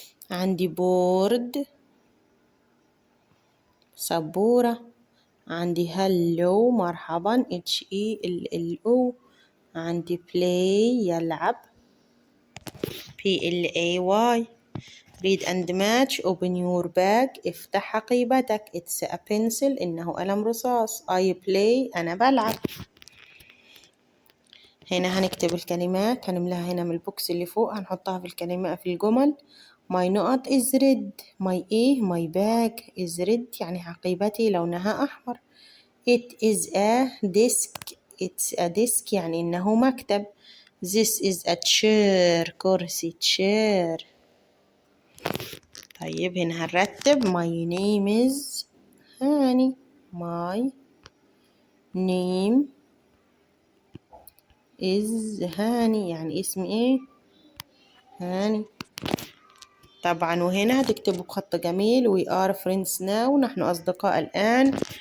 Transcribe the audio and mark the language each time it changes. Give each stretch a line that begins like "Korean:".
Arabic: عندي board سبورة. عندي hello مرحبا H-E-L-L-O. عندي play يلعب P-L-A-Y.
English: read and match open your bag
Arabic: افتح حقيبتك.
English: it's a pencil
Arabic: إنه قلم رصاص.
English: I play
Arabic: أنا بلعب. هنا هنكتب الكلمات، هنملاها هنا من البوكس اللي فوق، هنحطها في الكلمات في الجمل.
English: my نقط is red. my my bag is red
Arabic: يعني حقيبتي لونها أحمر.
English: it is a desk. it's a desk
Arabic: يعني إنه مكتب.
English: this is a chair كرسي chair.
Arabic: طيب هنا هنرتب
English: my name is
Arabic: هاني.
English: my name is
Arabic: هاني، يعني اسمي ايه؟ هاني. طبعا وهنا هتكتبوا بخط جميل
English: we are friends now،
Arabic: نحن أصدقاء الآن.